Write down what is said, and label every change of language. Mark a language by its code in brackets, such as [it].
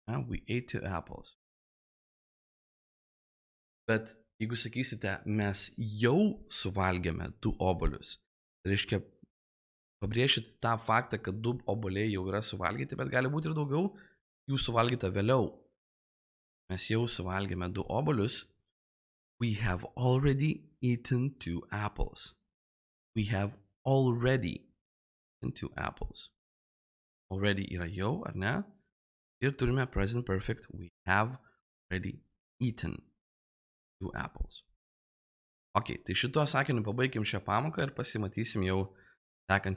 [en] We ate 2 apples. [lt] Bet jeigu sakysite, mes jau suvalgėme 2 obuolius, tai reiškia, pabrėžit tą faktą, kad 2 obuoliai jau yra suvalgyti, bet gali būti ir daugiau, jų suvalgyta vėliau. Mes jau suvalgėme 2 obuolius. [en] We have already eaten 2 apples. We have already eaten 2 apples. [lt] Already yra jau, ar ne? Ir turime present perfect. [en] We have already eaten 2 apples. [lt] Ok, tai šituo sakiniu pabaigim šią pamoką ir pasimatysim jau sekančioje